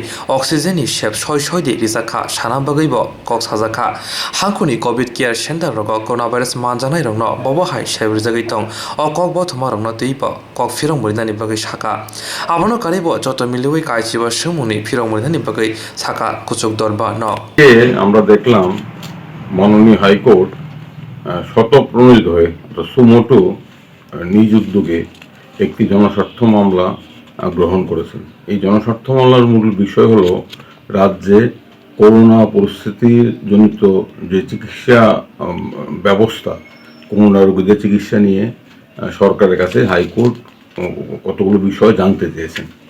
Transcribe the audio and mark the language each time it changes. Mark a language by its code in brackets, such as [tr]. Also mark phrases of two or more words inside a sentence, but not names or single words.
[trp] Oxygeni shep shoi de rizaka shana bagai bo koks hazaka. Hankuni [en] COVID care center [trp] rogo coronavirus manjanai rongno bobo hai shep rizagai tong. Okok bo thoma rongno teipa kok firo muridani bagai shaka. Abono karibo joto miliwi kaichiba shumuni firo muridani bagai shaka kuchuk dorba no. [bn] আমরা দেখলাম মাননীয় হাইকোর্ট স্বতঃপ্রণোদিত হয়ে সুমোটো নিজ উদ্যোগে একটি জনস্বার্থ মামলা গ্রহণ করেছেন। এই জনস্বার্থ মামলার মূল বিষয় হলো রাজ্যে করোনা পরিস্থিতির জনিত যে চিকিৎসা ব্যবস্থা, করোনা রোগীদের চিকিৎসা নিয়ে সরকারের কাছে হাইকোর্ট কতগুলো বিষয় জানতে চেয়েছেন।